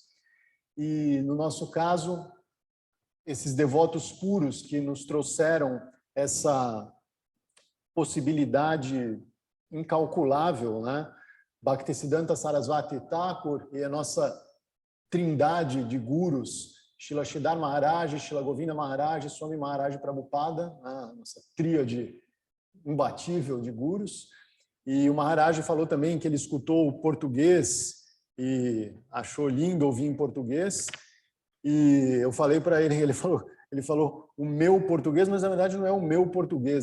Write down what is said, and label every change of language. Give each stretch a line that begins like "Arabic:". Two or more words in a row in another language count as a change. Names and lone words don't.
Portuguese: E, no nosso caso, esses devotos puros que nos trouxeram essa possibilidade incalculável, né? Bhaktisiddhanta Saraswati Thakur e a nossa trindade de gurus, Srila Sridhar Maharaj, Srila Govinda Maharaj e Swami Maharaj Prabhupada, a nossa tríade imbatível de gurus. E o Maharaj falou também que ele escutou o português e achou lindo ouvir em português. E eu falei para ele, ele falou o meu português, mas na verdade não é o meu português, né?